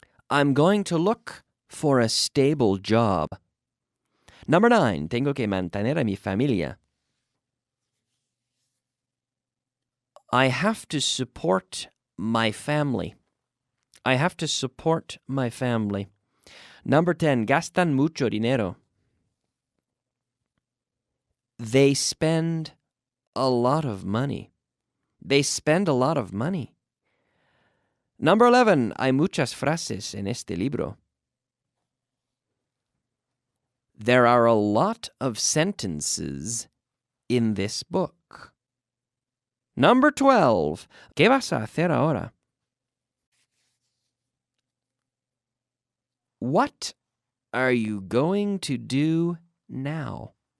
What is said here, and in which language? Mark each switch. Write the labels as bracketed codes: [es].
[en] I'm going to look for a stable job. Number 9. [es] Tengo que mantener a mi familia. [en] I have to support my family. I have to support my family. Number 10. [es] Gastan mucho dinero. [en] They spend a lot of money. They spend a lot of money. Number 11. [es] Hay muchas frases en este libro. [en] There are a lot of sentences in this book. Number 12. [es] ¿Qué vas a hacer ahora? [en] What are you going to do now?